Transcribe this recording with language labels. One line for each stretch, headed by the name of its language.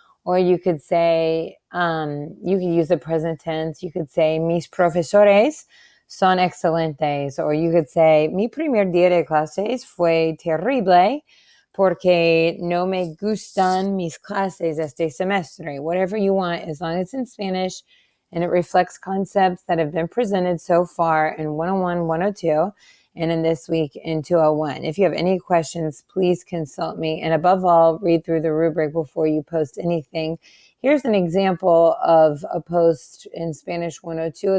English: Or you could say, you could use the present tense. You could say,
Spanish: mis profesores son excelentes.
English: Or you could say,
Spanish: mi primer día de clases fue terrible porque no me gustan mis clases este semestre.
English: Whatever you want, as long as it's in Spanish and it reflects concepts that have been presented so far in 101, 102, and in this week in 201. If you have any questions, please consult me. And above all, read through the rubric before you post anything. Here's an example of a post in Spanish 102.